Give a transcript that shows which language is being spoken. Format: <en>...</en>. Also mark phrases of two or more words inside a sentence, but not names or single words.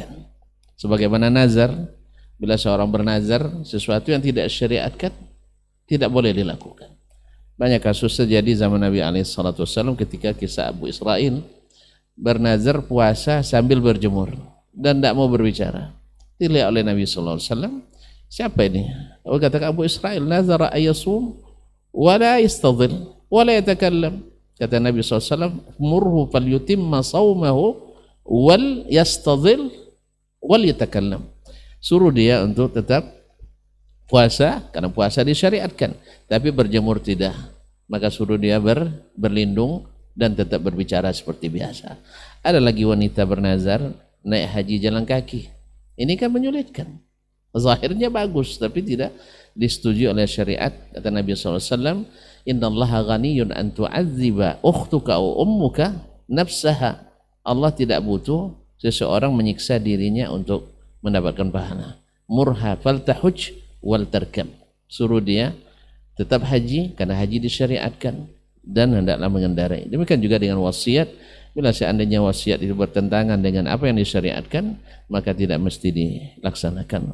<id>Sebagaimana nazar, bila seorang bernazar sesuatu yang tidak disyariatkan, tidak boleh dilakukan. Banyak kasus terjadi zaman Nabi SAW ketika kisah Abu Israil bernazar puasa sambil berjemur dan tidak mau berbicara. Dilihat oleh Nabi SAW, siapa ini?</id> <ar>Kata Abu Israil, نذر أن يصوم ولا يستظل ولا يتكلم.</ar> <id>Kata Nabi SAW,</id> <ar>مره فليتم صومه وليستظل وليتكلم.</ar> <id>Suruh dia untuk tetap puasa, karena puasa disyariatkan, tapi berjemur tidak. Maka suruh dia berlindung dan tetap berbicara seperti biasa. Ada lagi wanita bernazar naik haji jalan kaki. Ini kan menyulitkan. Zahirnya bagus, tapi tidak disetujui oleh syariat. Kata Nabi SAW,</id> <ar>إن الله غني أن تعذب أختك أو أمك نفسها.</ar> <id>Allah tidak butuh seseorang menyiksa dirinya untuk mendapatkan pahala.</id> <ar>مرها فلتحج ولتركب.</ar> <id>Suruh dia tetap haji, karena haji disyariatkan, dan hendaklah mengendarai. Demikian juga dengan wasiat. Bila seandainya wasiat itu bertentangan dengan apa yang disyariatkan, maka tidak mesti dilaksanakan.</id>